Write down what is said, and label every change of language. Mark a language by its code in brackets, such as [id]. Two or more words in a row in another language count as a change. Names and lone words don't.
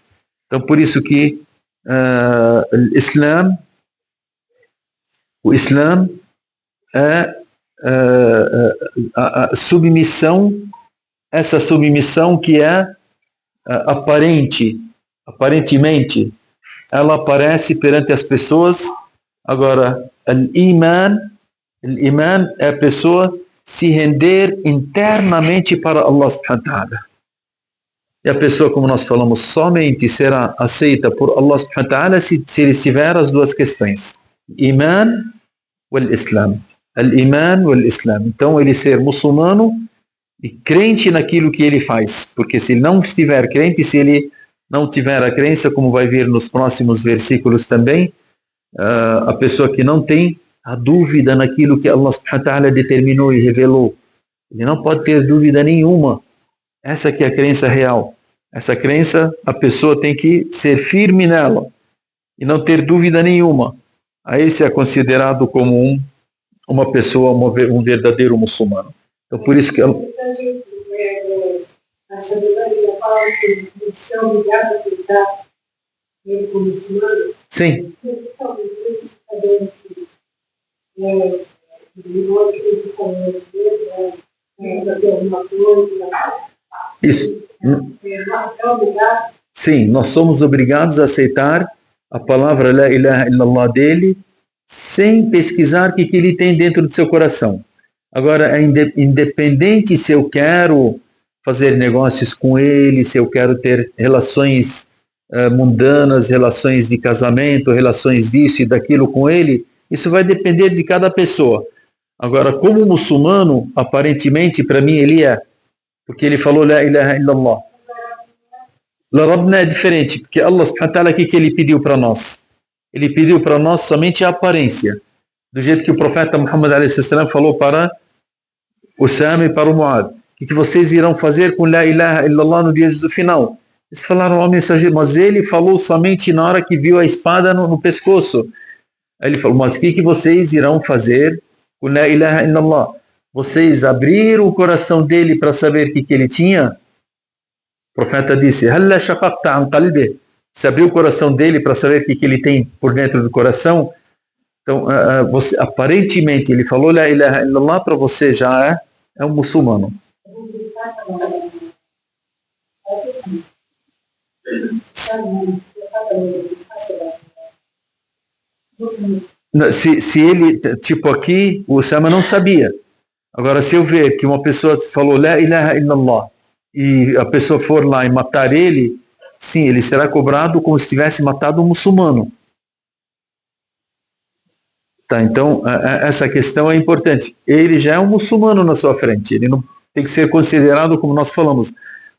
[pt] Então, por isso que o Islã é a submissão, essa submissão que é aparentemente, ela aparece perante as pessoas. Agora, o Iman é a pessoa se render internamente para [ar] الله سبحانه وتعالى. [pt] E a pessoa, como nós falamos, somente será aceita por [ar] الله سبحانه وتعالى [pt] se ele tiver as duas questões: [ar] إيمان والإسلام. الإيمان والإسلام. [pt] Então, ele ser muçulmano e crente naquilo que ele faz. Porque se ele não estiver crente, se ele não tiver a crença, como vai vir nos próximos versículos também, a pessoa que não tem a dúvida naquilo que [ar] الله سبحانه وتعالى [pt] determinou e revelou, ele não pode ter dúvida nenhuma. Essa que é a crença real. Essa crença, a pessoa tem que ser firme nela e não ter dúvida nenhuma. Aí esse é considerado como uma pessoa, um verdadeiro muçulmano. Então, por isso que sim. Isso. Sim, nós somos obrigados a aceitar a palavra [ar] لا إله إلا الله [pt] dele, sem pesquisar o que ele tem dentro do seu coração. Agora, é independente se eu quero fazer negócios com ele, se eu quero ter relações mundanas, relações de casamento, relações disso e daquilo com ele, isso vai depender de cada pessoa. Agora, como muçulmano, aparentemente, para mim, ele é, porque ele falou [ar] لا إله إلا الله. لا ربنا [pt] é diferente, porque [ar] الله سبحانه وتعالى, [pt] o que ele pediu para nós? Ele pediu para nós somente a aparência, do jeito que o profeta Muhammad a.s. falou para Usama e para o Muad: o que vocês irão fazer com [ar] لا إله إلا الله [pt] no dia do final? Eles falaram ao mensageiro: mas ele falou somente na hora que viu a espada no pescoço. Aí ele falou: mas o que vocês irão fazer com [ar] لا إله إلا الله? [pt] Vocês abriram o coração dele para saber o que ele tinha? O profeta disse: [ar] هلا شققت عن قلبي. [pt] Você abriu o coração dele para saber o que ele tem por dentro do coração? Então, você, aparentemente, ele falou [ar] لا إله إلا الله, [pt] para você já é um muçulmano. Se ele, tipo aqui, o Usama não sabia. Agora, se eu ver que uma pessoa falou [ar] لا إله إلا الله [pt] e a pessoa for lá e matar ele, sim, ele será cobrado como se tivesse matado um muçulmano. Tá, então, essa questão é importante. Ele já é um muçulmano na sua frente. Ele não tem que ser considerado, como nós falamos.